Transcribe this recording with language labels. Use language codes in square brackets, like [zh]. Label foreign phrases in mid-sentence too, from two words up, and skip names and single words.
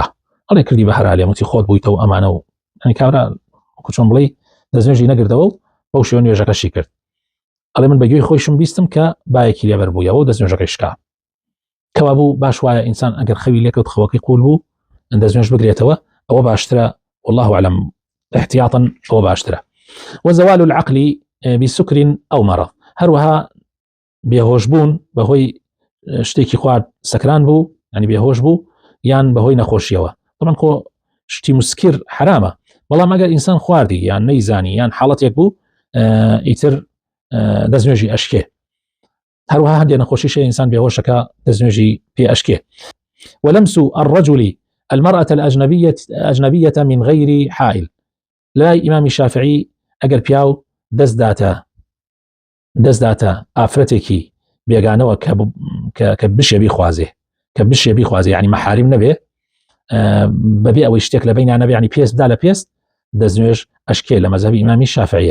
[ckb] ئەڵێ کردی بە هەرا لێم، وتی خۆت بوویتەوە ئەمانە و ینی کابرا چۆن بڵێ دەستنوێژی نەگردەوە و بەو شێوە نوێژەکەشی کرد. ئەڵێ من بەگوێی خۆشم بیستم کە بایەکی لێبەر بوویەوە و دەستنوێژەکەی شکا. کەوا بوو باش وایە ئینسان ئەگەر خەوی لێکەوت خەوەکەی قول بوو دەستنوێژ بگرێتەوە، ئەوە باشترە، [ar] والله أعلم، [ckb] احتياطا ئەوە باشترە. [ar] وزوال العقل بسكر أو مرض، [ckb] هەروەها بێهۆش بوون بەهۆی شتێکی خوارد سەکران بوو يعني بێهۆش بوو یان بەهۆی نەخۆشیەوە. طبعاً خۆ شتی مسکر حرامە، بەڵام ئەگەر ئینسان خواردی یان نەیزانی یان حاڵەتێک بوو ئیتر دەستنوێژی ئەشکێ. هەروەها هەندێک نەخۆشیشە ئینسان بێهۆشەکە دەستنوێژی پێ ئەشکێ. [ar] ولمس الرجل المرأة الأجنبية من غير حائل. [ckb] لا إمام الشافعي ئەگەر پیاو دەستداتە ئافرەتێکی بێگانەوە کە بشێ بیخوازێ یعنی مەحاریم نەبێ بەبێ ئەوەی شتێک لە بینیان نەبێ، یعنی پێست بدا لە پێست دەستنوێژ ئەشکێ لە مەذهبی ئیمامی شافعیە.